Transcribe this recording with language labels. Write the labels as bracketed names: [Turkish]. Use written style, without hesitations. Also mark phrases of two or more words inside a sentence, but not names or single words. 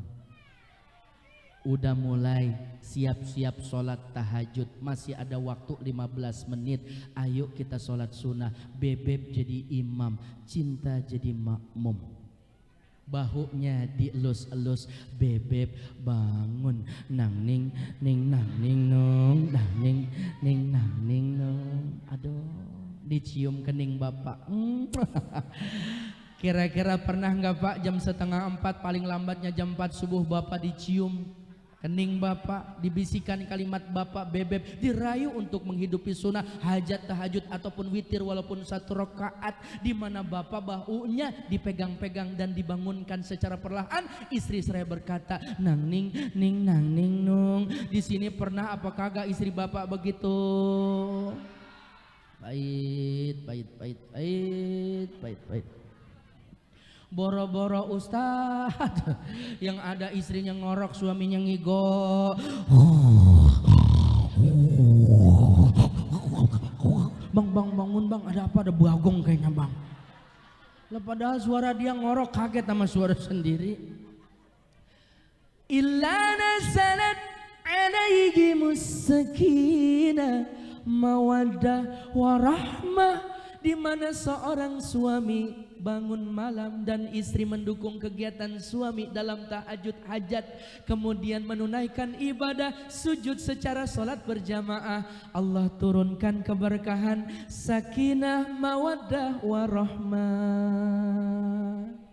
[Indonesian] Udah mulai siap-siap sholat tahajud, masih ada waktu 15 menit. Ayo kita sholat sunnah. Bebek jadi imam, cinta jadi makmum. Bahunya dielus-elus, bebek bangun, nang ning ning nang ning nong, nang ning ning nang ning nong. Aduh, dicium kening Bapak. Kira-kira pernah nggak Pak jam 3:30 paling lambatnya jam 4 subuh Bapak dicium kening Bapak, dibisikan kalimat Bapak, bebek, dirayu untuk menghidupi sunnah hajat, tahajud ataupun witir walaupun 1 rakaat, di mana Bapak bahunya dipegang-pegang dan dibangunkan secara perlahan. Istri saya berkata, nang ning ning nang ning nung. Di sini pernah apa kagak istri Bapak begitu? Bait. Boro-boro Ustaz yang ada istrinya ngorok, suaminya ngigo. Bang bangun bang, ada apa? Ada bagong kayaknya bang. Lah padahal suara dia ngorok, kaget sama suara sendiri. Illa nasalat alaihi musakina mawaddah warahmah, di mana seorang suami bangun malam dan istri mendukung kegiatan suami dalam tahajud hajat, kemudian menunaikan ibadah sujud secara sholat berjamaah, Allah turunkan keberkahan, [Arabic] سكينة، مودة، ورحمة.